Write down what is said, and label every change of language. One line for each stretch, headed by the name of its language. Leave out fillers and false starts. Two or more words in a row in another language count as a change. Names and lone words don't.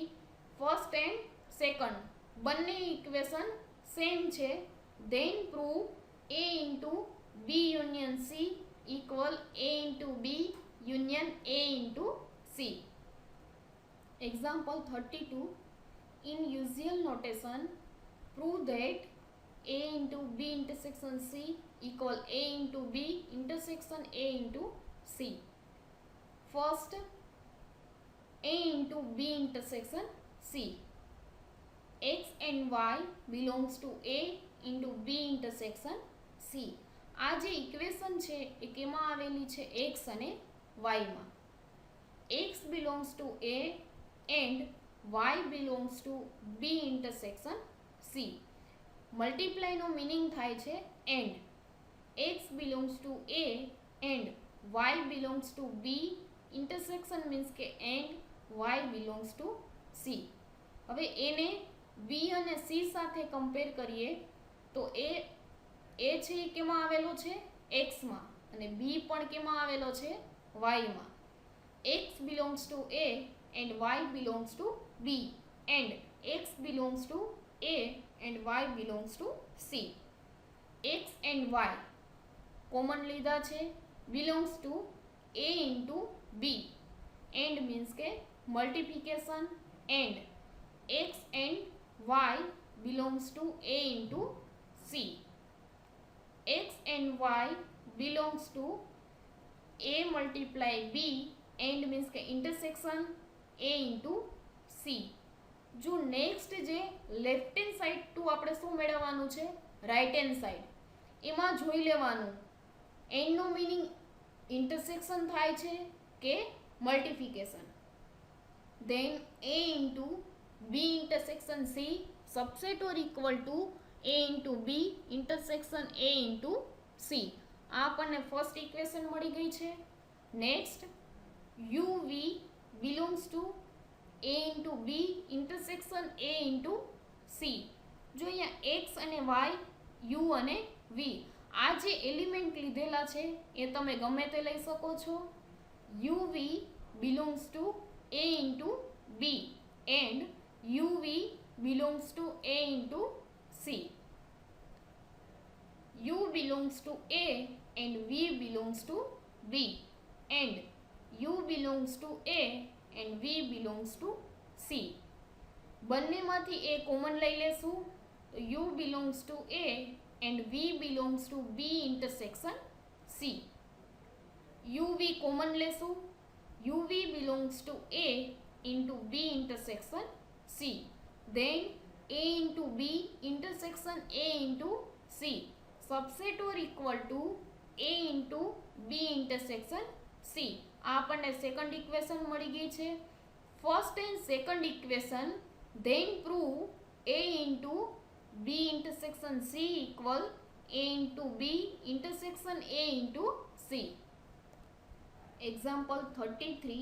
English: first and second
Gujarati: બંને
English: equation same
Gujarati: છે.
English: then prove a into b union c equal a into b union a into c. એક્ઝામ્પલ 32. In usual notation, prove that a into b intersection c equal a into b intersection a into c. First, a into b intersection c. x and y belongs to a into b intersection c.
Gujarati: આ જે ઇક્વેશન છે એ કેમાં આવેલી છે x અને y માં.
English: x belongs to a and y belongs to b intersection c.
Gujarati: મલ્ટીપ્લાયનો મિનિંગ થાય છે એન્ડ.
English: x belongs to a and y belongs to b intersection means કે and y belongs to c.
Gujarati: હવે એને b અને c સાથે કમ્પેર કરીએ તો એ છે એ કેમાં આવેલો છે x માં અને b પણ કેમાં આવેલો છે y માં.
English: x belongs to a and y belongs to b and x belongs to a and y belongs to c. x and y કોમન
Gujarati: લીધા છે
English: belongs to a into b and means કે multiplication and x and y belongs to a into c. x and y belongs to a multiply b and means કે intersection a into c.
Gujarati: જો નેક્સ્ટ જે
English: left hand side
Gujarati: ટુ આપણે શું મેળવવાનું છે
English: right hand side
Gujarati: એમાં જોઈ લેવાનું એન્ડનો મિનિંગ ઇન્ટરસેક્શન થાય છે કે મલ્ટિફિકેશન.
English: then a into b intersection c subset or equal to a into b intersection a into c.
Gujarati: આ આપણને
English: first equation
Gujarati: મળી ગઈ છે.
English: નેક્સ્ટ uv belongs to a into b intersection a into c.
Gujarati: જો અહીંયા x અને y u અને v આ જે એલિમેન્ટ લીધેલા છે એ તમે ગમે તે લઈ શકો છો.
English: uv belongs to a into b and uv belongs to a into c. u belongs to a and v belongs to b and u belongs to a and v belongs to c.
Gujarati: બંનેમાંથી a કોમન લઈ લેશું તો
English: u belongs to a and v belongs to b intersection c. uv કોમન લેશું uv belongs to a into b intersection c. then a into b intersection a into c subset or equal to a into b intersection c.
Gujarati: આ આપણને
English: second equation
Gujarati: મળી ગઈ છે.
English: first and second equation then prove a into b intersection c equal a into b intersection a into c. Example 33.